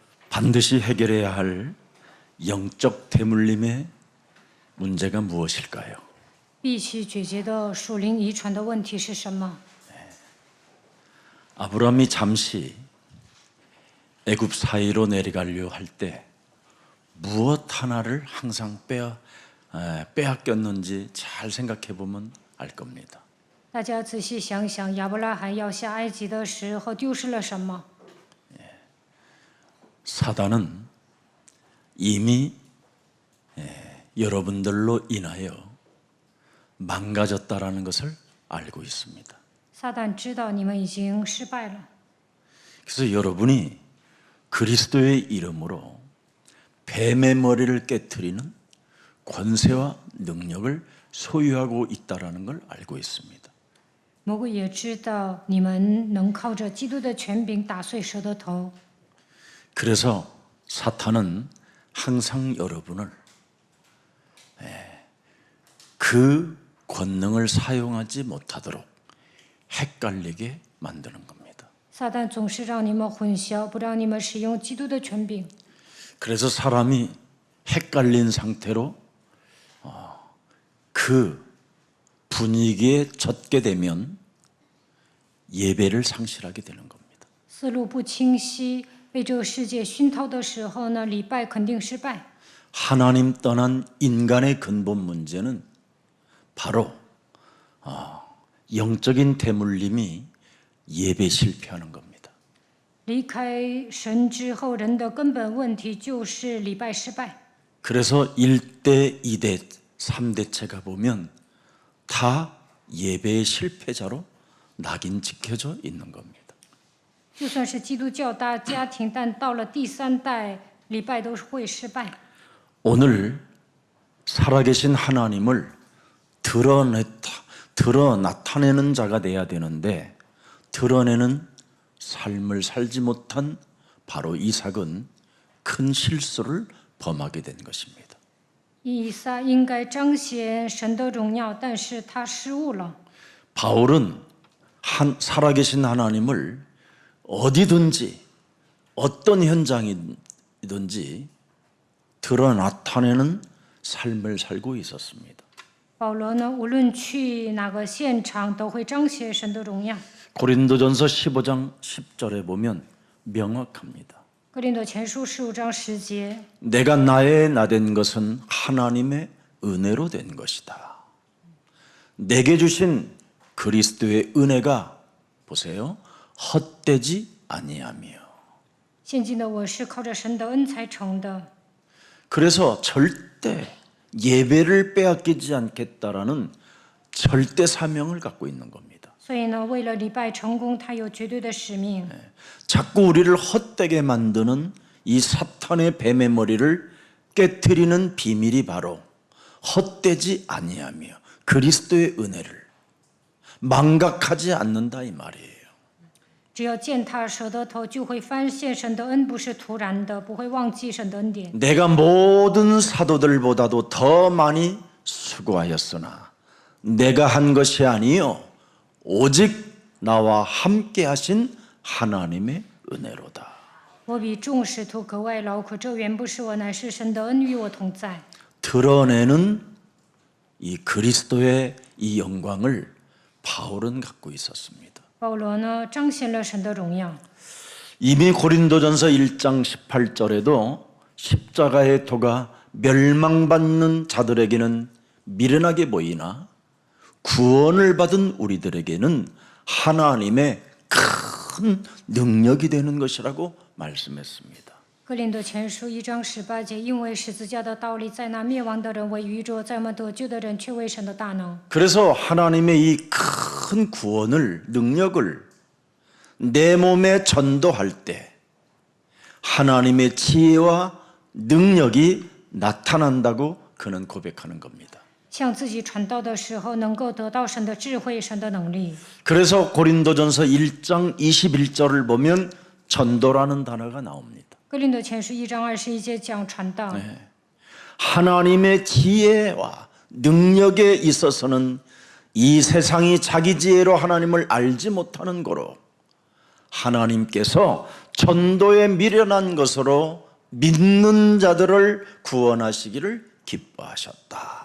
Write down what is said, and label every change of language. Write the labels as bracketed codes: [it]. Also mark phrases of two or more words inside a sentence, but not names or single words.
[ko] 반드시 해결해야 할 영적 대물림의 문제가 무엇일까요? [zh] 必须解决的属灵遗传的问题是什么？ [ko] 아브라함이 잠시 애굽 사이로 내려가려 할 때 무엇 하나를 항상 빼앗겼는지 잘 생각해 보면 알 겁니다. [zh] 大家仔细想想，亚伯拉罕要下埃及的时候丢失了什么？ [ko] 사단은 이미 여러분들로 인하여 망가졌다라는 것을 알고 있습니다. [zh] 撒旦知道你们已经失败了， [ko] 그래서 여러분이 그리스도의 이름으로 뱀의 머리를 깨트리는 권세와 능력을 소유하고 있다라는 걸 알고 있습니다. [zh] 魔鬼也知道你们能靠着基督的权柄打碎蛇的头， [ko] 그래서 사탄은 항상 여러분을 그 권능을 사용하지 못하도록 헷갈리게 만드는 겁니다. [zh] 撒旦总是让你们混淆，不让你们使用基督的权柄。 [ko] 그래서 사람이 헷갈린 상태로 그 분위기에 젖게 되면 예배를 상실하게 되는 겁니다. [zh] 思路不清晰，被这个世界熏陶的时候呢，礼拜肯定失败。 [ko] 하나님 떠난 인간의 근본 문제는 바로 영적인 대물림이 예배 실패하는 겁니다. [zh] 离开神之后，人的根本问题就是礼拜失败。 [ko] 그래서 1대, 2대, 3대체 가보면 다 예배의 실패자로 낙인 찍혀져 있는 겁니다. [zh] 就算是基督教大家庭，但到了第三代，礼拜都是会失败。 [ko] 오늘 살아계신 하나님을 나타내는 자가 돼야 되는데 드러내는 삶을 살지 못한 바로 이삭은 큰 실수를 범하게 된 것입니다. [zh] 以撒应该彰显神的荣耀，但是他失误了。 [ko] 바울은 살아계신 하나님을 어디든지 어떤 현장이든지 나타내는 삶을 살고 있었습니다. [zh] 保罗呢，无论去哪个现场，都会彰显神的荣耀。 [ko] 고린도전서 15장 10절에 보면 명확합니다. [zh] 哥林多前书15章10节， [ko] 내가 나의 나된 것은 하나님의 은혜로 된 것이다. 내게 주신 그리스도의 은혜가 보세요. 헛되지 아니하며. [zh] 现今的我是靠着神的恩才成的。 [ko] 그래서 절대 예배를 빼앗기지 않겠다라는 절대 사명을 갖고 있는 겁니다. [zh] 所以呢，为了礼拜成功，他有绝对的使命。 [ko] 자꾸 우리를 헛되게 만드는 이 사탄의 뱀의 머리를 깨트리는 비밀이 바로 헛되지 아니하며 그리스도의 은혜를 망각하지 않는다 이 말이에요. [zh] 只要践踏蛇的头，就会发现神的恩不是突然的，不会忘记神的恩典。 [ko] 내가 모든 사도들보다도 더 많이 수고하였으나 내가 한 것이 아니요 오직 나와 함께 하신 하나님의 은혜로다. [zh] 我比众使徒格外劳苦，这原不是我，乃是神的恩与我同在。 [ko] 드러내는 이 그리스도의 이 영광을 바울은 갖고 있었습니다. [zh] 保罗呢，彰显了神的荣耀。 [ko] 이미 고린도전서 1장 18절에도 십자가의 도가 멸망받는 자들에게는 미련하게 보이나 구원을 받은 우리들에게는 하나님의 큰 능력이 되는 것이라고 말씀했습니다. [zh] 哥林多前书1章18节，因为十字架的道理在那灭亡的人为愚拙，在我们得救的人却为神的大能。 [ko] 그래서 하나님의 이 큰 구원을 능력을 내 몸에 전도할 때 하나님의 지혜와 능력이 나타난다고 그는 고백하는 겁니다. [zh] 向自己传道的时候，能够得到神的智慧、神的能力。 [ko] 그래서 고린도전서 1장 21절을 보면 전도라는 단어가 나옵니다. [zh] 哥林多前书1章21节讲传道。 [ko] 하나님의 지혜와 능력에 있어서는 이 세상이 자기 지혜로 하나님을 알지 못하는 거로 하나님께서 전도에 미련한 것으로 믿는 자들을 구원하시기를 기뻐하셨다.